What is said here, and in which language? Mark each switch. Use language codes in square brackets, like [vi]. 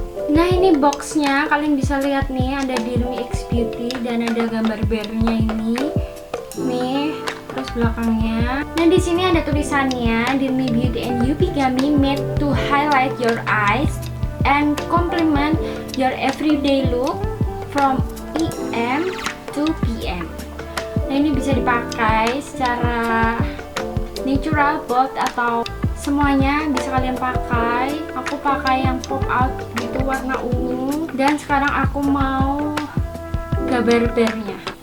[id] Nah, ini boxnya kalian bisa lihat nih, ada Dirmi X Beauty dan ada gambar bearnya ini nih, terus belakangnya. Nah, di sini ada tulisannya [en] Dirmi Beauty and Yupi Gummy made to highlight your eyes and complement your everyday look from AM to PM. [id] Nah, ini bisa dipakai secara natural, bold, atau semuanya bisa kalian pakai. Aku pakai yang pop out gitu warna ungu, dan sekarang aku mau gambar bearnya.